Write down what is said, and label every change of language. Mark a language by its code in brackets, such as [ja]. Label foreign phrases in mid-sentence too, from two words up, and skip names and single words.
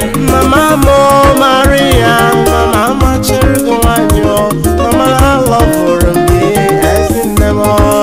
[ig] Mama mo Maria, mama ma chere gị nwanyị o. Mama, [en] I love for me, [ig] ezi nne m o.